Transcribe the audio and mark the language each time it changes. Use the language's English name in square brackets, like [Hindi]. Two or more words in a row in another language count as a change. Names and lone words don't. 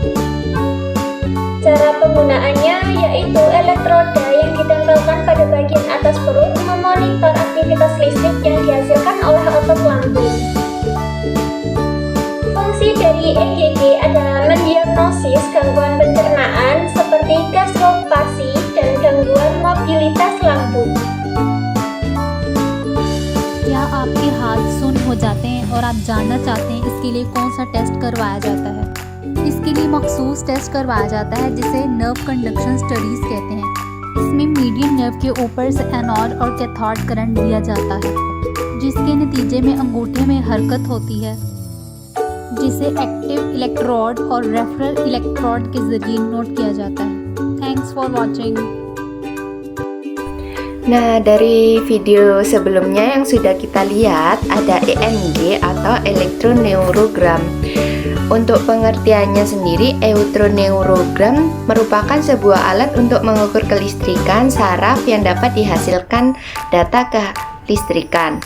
[Indonesian] Cara penggunaannya yaitu elektroda yang ditempelkan pada bagian atas perut memonitor aktivitas listrik yang dihasilkan oleh otot lambung. Fungsi dari EGG adalah mendiagnosis gangguan pencernaan seperti gastropasi dan gangguan mobilitas lambung. [Hindi] क्या आपके हाथ सुन्न हो जाते हैं और आप जानना चाहते हैं इसके लिए कौन सा टेस्ट करवाया जाता है? इसके लिए मखसूस टेस्ट करवाया जाता है जिसे [English] nerve conduction studies [Hindi] कहते हैं। इसमें [English] median nerve [Hindi] के ऊपर से एनोड और [English] cathode current [Hindi] दिया जाता है, जिसके नतीजे में अंगूठे में हरकत होती है, जिसे [English] active electrode [Hindi] और [English] referral electrode [Hindi] के जरिए नोट किया जाता है। [English] thanks for watching. [Indonesian] Nah, dari video sebelumnya yang sudah kita lihat, ada EMG atau elektroneurogram. Untuk pengertiannya sendiri, elektroneurogram merupakan sebuah alat untuk mengukur kelistrikan saraf yang dapat dihasilkan data kelistrikan.